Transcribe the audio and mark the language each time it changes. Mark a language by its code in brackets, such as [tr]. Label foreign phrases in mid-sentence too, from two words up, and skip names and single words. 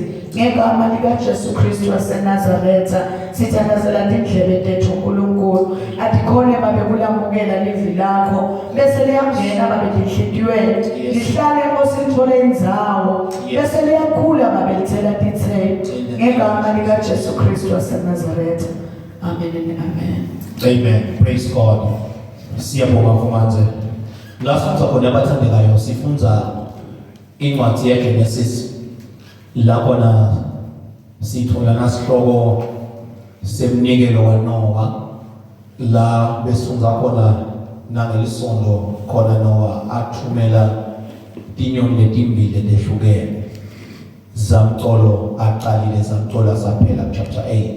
[ss] Ngegama likaJesu Kristu waseNazaretha sithandazela indlebe zethu Nkulunkulu. Adikhone babe kulamukela livi lakho bese liyangena babe lihlithiweni. Lihlale Nkosi lithole indzawo bese liyakhula babe lithela tithelo. Ngegama likaJesu Kristu waseNazaretha. [en] Amen and amen. Amen. Praise God. [ss] Siyabonga mfumanje. Lasifunza khona abathandekayo sifunza incwadi yeGenesis la khona sithola nasihloko semnikelo kaNoah la besifunza khona nangelisondo khona Noah athumela tinyoni letimbili lehlukene zamtolo aqalile zamthola saphela chapter 8.